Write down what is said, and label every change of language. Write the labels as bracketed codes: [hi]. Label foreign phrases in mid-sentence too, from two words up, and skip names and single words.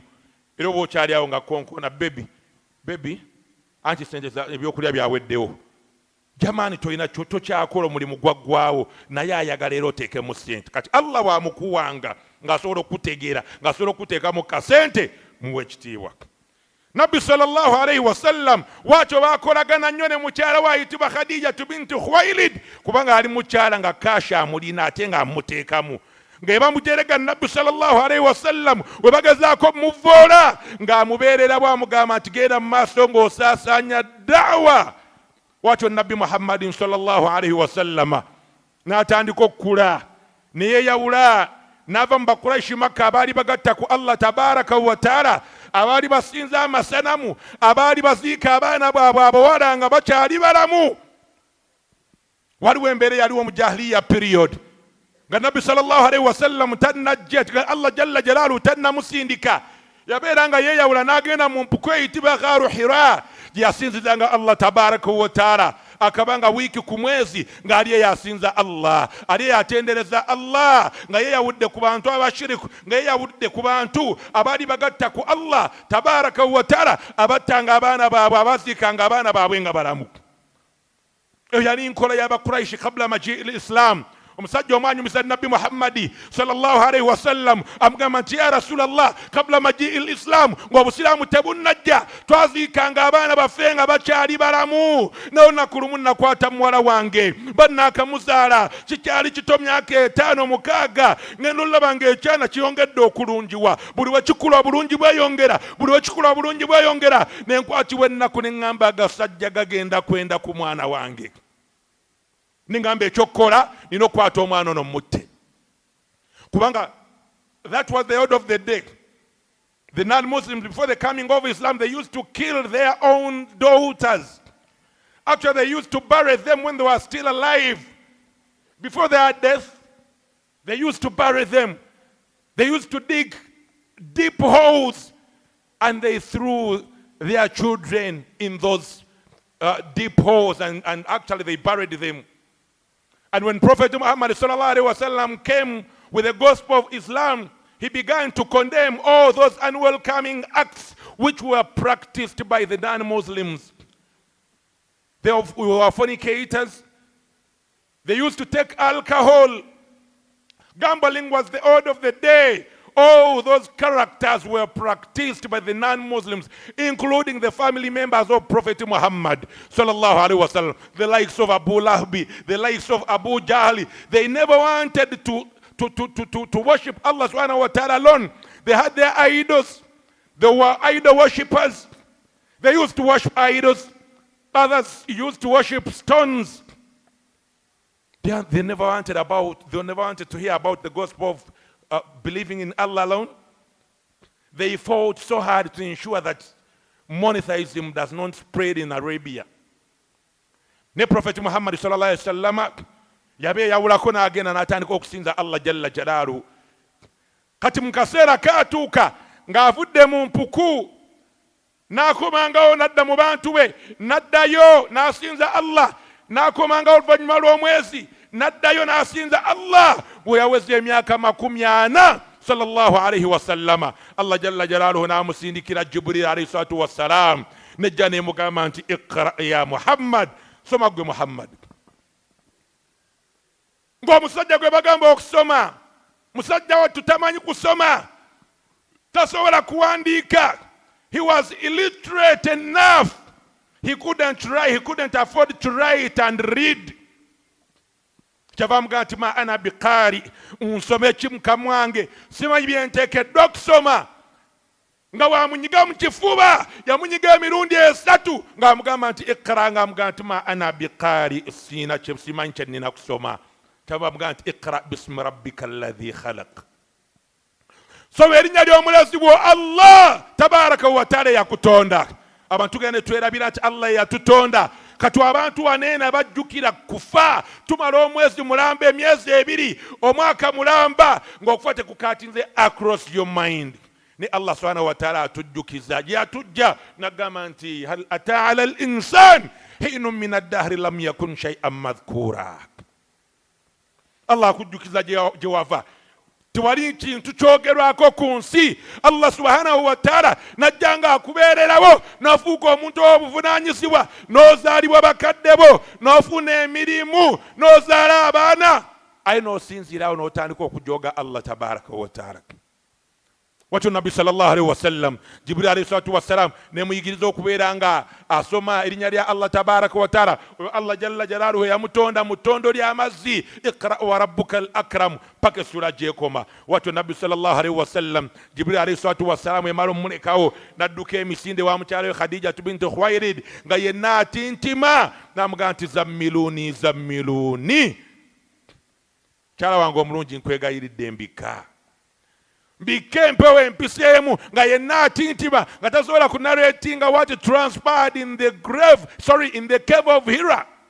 [lg] Era oba okyali awo nga konkona bebi anti ssente ebyokulya byaweddewo. Jamaani toyina tokyakola omulimu gwaggwawo, naye ayagala era oteekemu ssente. Kati Allah bw'amukuwanga ng'asobola okutegeera, ng'asobola okuteekamu kasente, muwe ekitiibwa. Nabbi [ar] صلى الله عليه وسلم [lg] waakyo baakolagana nnyo ne mukyala we ayitibwa Khadijatu binti Khuwailid, kubanga ali mukyala nga kaasha amulina ate ng'amuteekamu. Ng'eba muterega Nabbi [ar] صلى الله عليه وسلم [lg] we bagezaako muvoola ng'amubeerera bw'amugamba nti genda mu maaso ng'osaasaanya da'wa. Waakyo Nabbi Muhammadin [ar] صلى الله عليه وسلم [lg] n'atandika okukula ne yeeyawula, n'ava mu Bakuraishi Makka abaali bagatta ku [ar] الله تبارك وتعالى, [lg] abaali basinza amasanamu, abaali baziika abaana baabwe abawala nga bakyali balamu. Waliwo embeera yaliwo mu [en] jahiliya period [lg] nga Nabbi [ar] صلى الله عليه وسلم [lg] tannajja, [ar] الله جل جلاله [lg] tannamusindika. Yabeera nga yeeyawula n'agenda mu mpuku eyitibwa Ghaaru Hira gye yasinzizanga [ar] الله تبارك وتعالى. [lg] akabanga wiki ku mwezi ng'ali yasinza Allah, ali yatendereza Allah, nga yeyawudde ku bantu abashiriku, nga yeyawudde ku bantu abali bagatta ku [ar] الله تبارك وتعالى, [lg] abattanga abaana baabwe, abaziikanga abaana baabwe nga balamu. Eyo yali nkola y'Abakuraishi [ar] قبل مجيء الإسلام. [lg] Omusajja omwanyumisa Nabbi Muhammadi [ar] صلى الله عليه وسلم [lg] amugamba nti [ar] يا رسول الله, قبل مجيء الإسلام, [lg] ng'obusiraamu tebunnajja, twaziikanga abaana baffe nga bakyali balamu. N'olunaku lumu nakwata muwala wange bannakamuzaala, kikyali kito myaka 5 6, ngenda olaba ng'ekyana kiyongedde okulungiwa, buli we kikula obulungi bweyongera, buli we kikula obulungi bweyongera. Nenkwatibwa ennaku ne ŋŋamba agasajja gagenda kwenda ku mwana wange. Ningamba ekyokukola nina okukwata omwana ono mutte. [en] Kubanga that was the order of the day. The non-Muslims, before the coming of Islam, they used to kill their own daughters. Actually, they used to bury them when they were still alive. Before their death, they used to bury them. They used to dig deep holes and they threw their children in those deep holes, and actually they buried them. And when Prophet Muhammad [ar] صلى الله عليه وسلم [en] came with the gospel of Islam, he began to condemn all those unwelcoming acts which were practiced by the non-Muslims. They were fornicators. They used to take alcohol. Gambling was the order of the day. All those characters were practiced by the non-Muslims, including the family members of Prophet Muhammad [ar] صلى الله عليه وسلم, [en] the likes of Abu Lahbi, the likes of Abu Jahl. They never wanted to worship [ar] الله سبحانه وتعالى [en] alone. They had their idols. They were idol worshippers. They used to worship idols. Others used to worship stones. They never wanted to hear about the gospel of believing in Allah alone. They fought so hard to ensure that monotheism does not spread in Arabia. [lg] Ne Prophet Muhammad [ar] صلى الله عليه وسلم [lg] yabe yawulako n'agenda n'atandika okusinza [ar] الله جل جلاله. [lg] Kati mu kaseera kaatuuka ng'avudde mu mpuku n'akomangawo n'adda mu bantu be, n'addayo n'asinza Allah, n'akomangawo oluvannyuma lw'omwezi, n'addayo n'asinza Allah. Bwe yaweza emyaka 40 [ar] صلى الله عليه وسلم, الله جل جلاله [lg] n'amusindikira Jibril [ar] عليه الصلاة والسلام, [lg] nejja n'emugamba nti [ar] اقرأ يا محمد, [lg] soma gwe Muhammad. Ng'omusajja gwe bagamba okusoma, musajja wattu tamanyi kusoma, tasobola kuwandiika. [en] He was illiterate enough. He couldn't write, he couldn't afford to write and read. [lg] Kyava mugamba nti [ar] ما أنا بقارئ, [lg] nsome kimu kamwange, simanyi bye nteekeddwa okusoma. Nga wamunyiga mu kifuba, yamunyiga emirundi 3, ng'amugamba nti iqra, ng'amugamba nti [ar] ما أنا بقارئ, [lg] simanyi kye nnina kusoma. Kyava mugamba nti [ar] اقرأ باسم ربك الذي خلق. [lg] So erinnya ly'omulazi wo [ar] الله تبارك وتعالى [lg] yakutonda. Abantu gende twerabira nti Allah yatutonda. Kati abantu waneena bajjukira kufa, tumala omwezi mulamba, emyezi 2, omwaka mulamba, ng'okufa tekukatinze [en] across your mind. [ar] Ne الله سبحانه وتعالى [lg] atujjukiza yatujja n'agamba nti [ar] هل أتى على الإنسان حين من الدهر لم يكن شيئا مذكورا. [lg] Allah akujjukiza gye wava. Tewali kintu kyogerwako ku nsi. [ar] الله سبحانه وتعالى [lg] najjanga akubeererawo, n'ofuuka omuntu w'obuvunaanyizibwa, n'ozaalibwa bakadde bo, n'ofuna emirimu, n'ozaala abaana, aye n'osinziirawo n'otandika okujooga [ar] الله تبارك وتعالى. [lg] Watyo Nabbi [ar] صلى الله عليه وسلم, [lg] Jibril [ar] عليه الصلاة والسلام [lg] nemuyigiriza okubeera nga asoma erinnya lya [ar] الله تبارك وتعالى. الله جل جلاله [lg] yamutonda mu ttondo ly'amazzi, [ar] اقرأ وربك الأكرم, [lg] paka essula gyekoma. Watyo Nabbi [ar] صلى الله عليه وسلم, [lg] Jibril [ar] عليه الصلاة والسلام [lg] emala omulekawo, n'adduka emisinde wa mukyala we Khadija binti Khuwaylid, nga yenna atintima, n'amugamba nti [ar] زملوني زملوني, [lg] kyala wange omulungi nkwegayiridde mbika. Mbike mpewo empiseemu, nga yenna atintima, nga tasobola kunarratinga [en] what transpired in the cave of Hira.